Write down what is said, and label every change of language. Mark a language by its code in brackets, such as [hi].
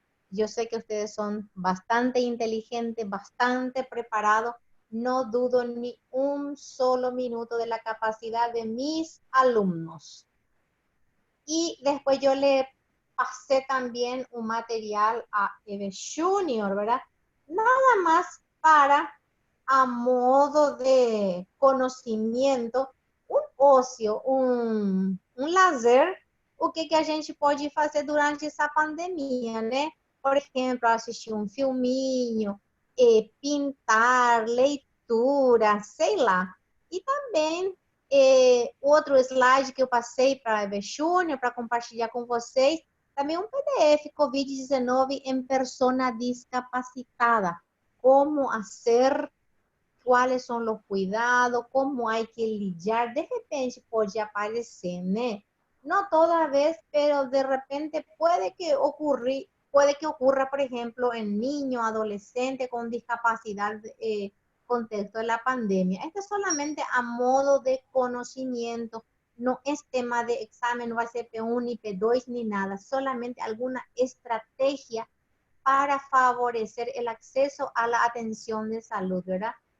[es] Yo sé que ustedes son bastante inteligentes, bastante preparados. No dudo ni un solo minuto de la capacidad de mis alumnos. Y después yo le pasé también un material a Eve Junior, ¿verdad? Nada más para, [pt] a modo de conhecimento, um ócio, lazer, o que a gente pode fazer durante essa pandemia, né? Por exemplo, assistir um filminho, pintar, leitura, sei lá. E também outro slide que eu passei para a Eve Júnior, para compartilhar com vocês, também um PDF COVID-19 em [es] persona discapacitada. [pt] Como fazer, quais são os cuidados, como há que lidar. De repente pode aparecer, né? Não toda vez, [es] pero de repente puede que ocurra, por ejemplo, en niños, adolescentes con discapacidad, contexto de la pandemia. Esto es solamente a modo de conocimiento, no es tema de examen, no va a ser P1 ni P2 ni nada, solamente alguna estrategia para favorecer el acceso a la atención de salud, ¿verdad?